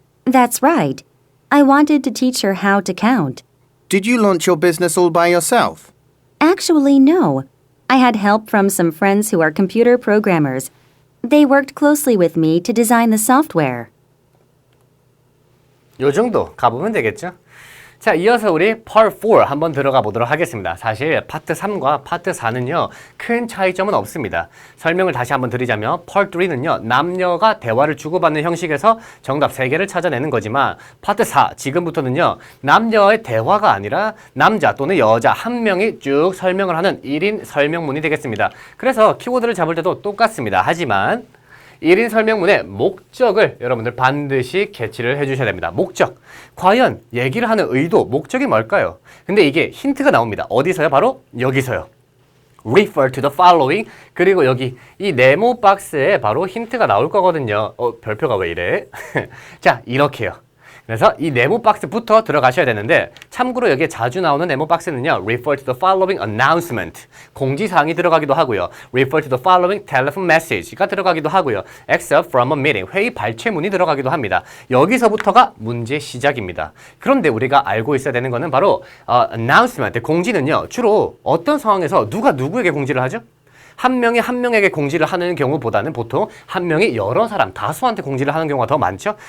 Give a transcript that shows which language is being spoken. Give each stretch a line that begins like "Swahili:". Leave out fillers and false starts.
English: That's right. I wanted to teach her how to count. Did you launch your business all by yourself? Actually, no. I had help from some friends who are computer programmers. They worked closely with me to design the software.
Korean: 요 정도 가보면 되겠죠? 자, 이어서 우리 Part 4 한번 들어가 보도록 하겠습니다. 사실 파트 3과 파트 4는요, 큰 차이점은 없습니다. 설명을 다시 한번 드리자면 Part 3는요, 남녀가 대화를 주고받는 형식에서 정답 3개를 찾아내는 거지만 파트 4, 지금부터는요, 남녀의 대화가 아니라 남자 또는 여자 한 명이 쭉 설명을 하는 1인 설명문이 되겠습니다. 그래서 키워드를 잡을 때도 똑같습니다. 하지만 1인 설명문의 목적을 여러분들 반드시 캐치를 해주셔야 됩니다. 목적. 과연 얘기를 하는 의도, 목적이 뭘까요? 근데 이게 힌트가 나옵니다. 어디서요? 바로 여기서요.
English: Refer to the following.
Korean: 그리고 여기 이 네모 박스에 바로 힌트가 나올 거거든요. 별표가 왜 이래? 자, 이렇게요. 그래서 이 네모 박스부터 들어가셔야 되는데 참고로 여기에 자주 나오는 네모 박스는요.
English: Refer to the following announcement.
Korean: 공지사항이 들어가기도 하고요.
English: Refer to the following telephone message가
Korean: 들어가기도 하고요.
English: Except from a meeting.
Korean: 회의 발췌문이 들어가기도 합니다. 여기서부터가 문제 시작입니다. 그런데 우리가 알고 있어야 되는 거는 바로 announcement. 공지는요. 주로 어떤 상황에서 누가 누구에게 공지를 하죠? 한 명이 한 명에게 공지를 하는 경우보다는 보통 한 명이 여러 사람, 다수한테 공지를 하는 경우가 더 많죠.